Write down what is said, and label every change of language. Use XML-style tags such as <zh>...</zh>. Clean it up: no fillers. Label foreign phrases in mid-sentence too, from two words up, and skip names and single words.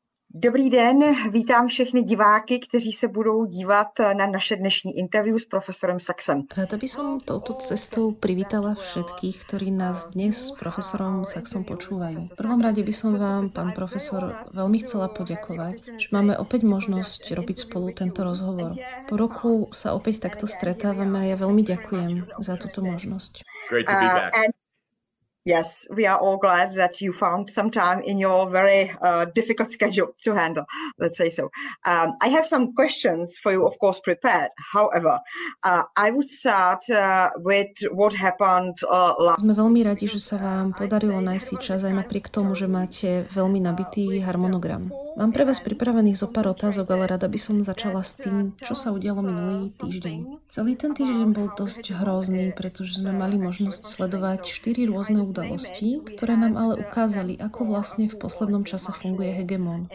<cs>Dobrý den, vítám všechny diváky, kteří se budou dívat na naše dnešní interview s profesorem Saxem.</cs> <sk>Rada by som touto cestou privítala všetkých, ktorí nás dnes s profesorom Saxom počúvajú. V prvom rade by som vám, pán profesor, veľmi chcela poďakovať, že máme opäť možnosť robiť spolu tento rozhovor. Po roku sa opäť takto stretávame a ja veľmi ďakujem za túto možnosť.</sk> <en>Great to be back. Yes, we are all glad that you found some time in your very difficult schedule to handle, let's say so. I have some questions for you, of course, prepared. However, I would start with what happened last...</en> <sk>Sme veľmi radi, že sa vám podarilo nájsť si čas aj napriek tomu, že máte veľmi nabitý harmonogram. Mám pre vás pripravených zo pár otázok, ale rada by som začala s tým, čo sa udialo minulý týždeň. Celý ten týždeň bol dosť hrozný, pretože sme mali možnosť sledovať 4 rôzne udalosti, ktoré nám ale ukázali, ako vlastne v poslednom čase funguje hegemón.</sk>